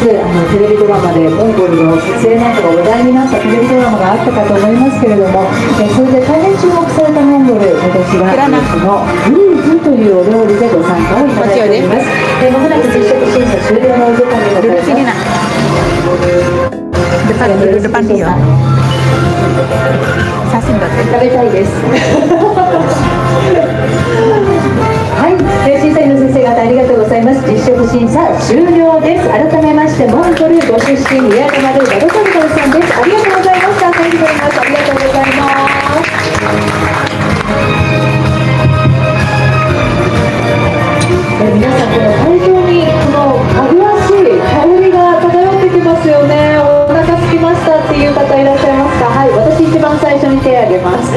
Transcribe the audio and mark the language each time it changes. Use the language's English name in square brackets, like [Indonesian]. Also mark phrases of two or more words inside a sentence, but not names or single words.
[Japanese] テレビドラマでモンゴルの撮影なんかが話題になったテレビドラマがあったかと思いますけれども、それで大変注目されたモンゴル、今年はこのルーズというお料理でご参加をいただいております。まもなく実食審査終了のお時間でございます。 depan dia. 食べたいです。はい、審査員の先生方ありがとうございます。実食審査終了です。改めましてモンゴルご出身宮川ルーバドトルトルさんです。ありがとうございました。 [English] Thank you very much。 [Japanese] ありがとうございます。皆さんこの会場にこのかぐわしい香りが漂ってきますよね。お腹空きましたっていう方いらっしゃいますか？はい、私一番最初に手を挙げます。